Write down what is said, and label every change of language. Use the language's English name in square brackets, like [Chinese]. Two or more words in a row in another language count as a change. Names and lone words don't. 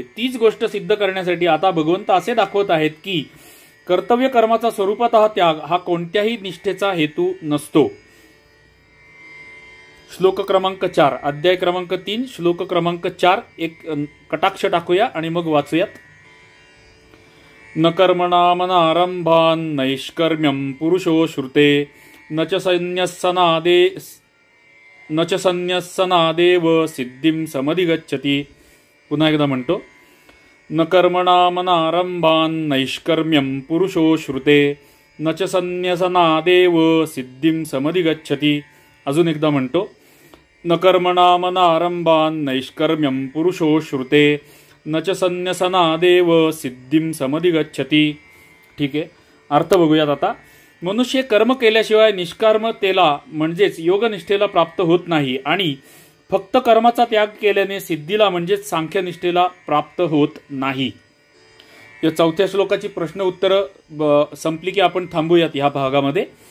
[Marathi] तीच गोष्ट सिद्ध करण्यासाठी आता भगवंत असे दाखवत आहेत की कर्तव्य कर्माचा स्वरूपातः त्याग हा कोणत्याही निष्ठेचा हेतू नसतो. श्लोक क्रमांक 4, अध्याय क्रमांक 3, श्लोक क्रमांक 4. एक कटाक्ष टाकूया आणि मग वाचूयात. [Sanskrit] न कर्मणामनारंभान् नैष्कर्म्यं पुरुषो श्रुते न च संन्यस्सनादेव सिद्धिं समधिगच्छति. [Marathi] पुन्हा एकदा म्हणतो. [Sanskrit] न कर्मणामनारंभान् नैष्कर्म्यं पुरुषो श्रुते न च संन्यसनादेव सिद्धिं समधिगच्छति. [Marathi] अजून एकदा म्हणतो. [Sanskrit] न कर्मणामनारंभान् नैष्कर्म्यं पुरुषो श्रुते न च संन्यसनादेव सिद्धिं समधिगच्छति. [Marathi] ठीक आहे, अर्थ बघूयात आता. मनुष्य कर्म केल्याशिवाय निष्कर्मतेला म्हणजेच योगनिष्ठेला प्राप्त होत नाही आणि फक्त कर्माचा त्याग केल्याने सिद्धीला म्हणजेच सांख्यनिष्ठेला प्राप्त होत नाही. या 4थ्या श्लोकाची प्रश्न उत्तरं संपली की आपण थांबूयात ह्या भागामध्ये.